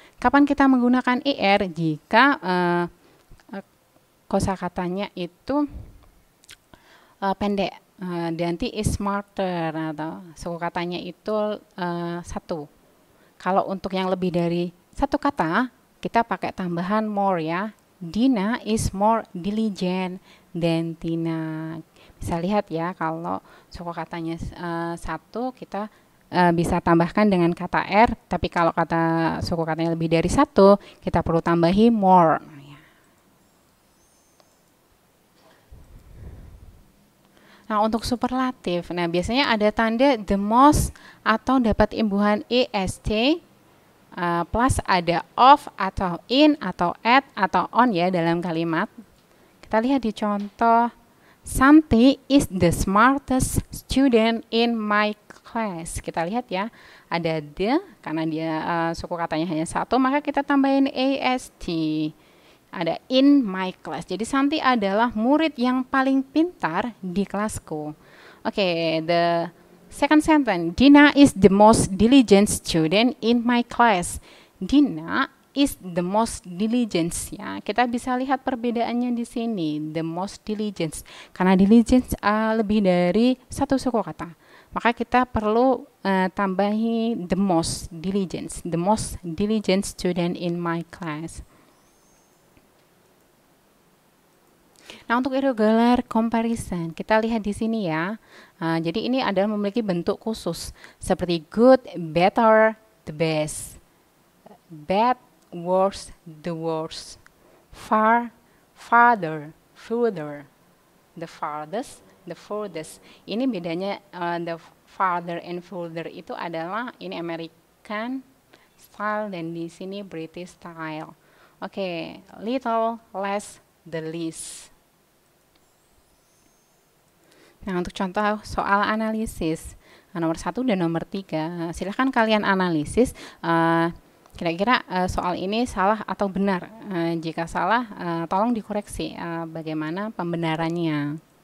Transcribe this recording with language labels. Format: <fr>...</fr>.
<id>Kapan kita menggunakan er jika kosakatanya itu pendek?</id> <en>Dante is smarter</en> <id>atau suku katanya itu satu. Kalau untuk yang lebih dari satu kata, kita pakai tambahan more ya.</id> <en>Dina is more diligent than Tina.</en> <id>Bisa lihat ya, kalau suku katanya satu, kita bisa tambahkan dengan kata er. Tapi kalau suku katanya lebih dari satu, kita perlu tambahi more. Nah, untuk superlatif, nah biasanya ada tanda the most atau dapat imbuhan est, plus ada of atau in atau at atau on ya dalam kalimat. Kita lihat di contoh,</id> <en>Santi is the smartest student in my class.</en> <id>Kita lihat ya, ada the, karena dia suku katanya hanya satu, maka kita tambahin ast. Ada</id> <en>in my class.</en> <id>Jadi Santi adalah murid yang paling pintar di kelasku.</id> <en>Oke, the second sentence, Dina is the most diligent student in my class. Dina is the most diligent ya.</en> <id>Kita bisa lihat perbedaannya di sini.</id> <en>The most diligent.</en> <id>Karena diligence lebih dari satu suku kata. Maka kita perlu tambahi</id> <en>the most diligent. The most diligent student in my class.</en> <id>Nah, untuk irregular comparison, kita lihat di sini ya. Jadi ini adalah memiliki bentuk khusus seperti</id> <en>good, better, the best, bad, worse, the worst, far, farther, further, the farthest, the furthest.</en> <id>Ini bedanya the farther and further itu adalah ini American style dan di sini British style.</id> <en>Oke, little, less, the least.</en> <id>Nah, untuk contoh soal analisis nomor 1 dan nomor 3, silahkan kalian analisis kira-kira soal ini salah atau benar. Jika salah, tolong dikoreksi bagaimana pembenarannya.</id>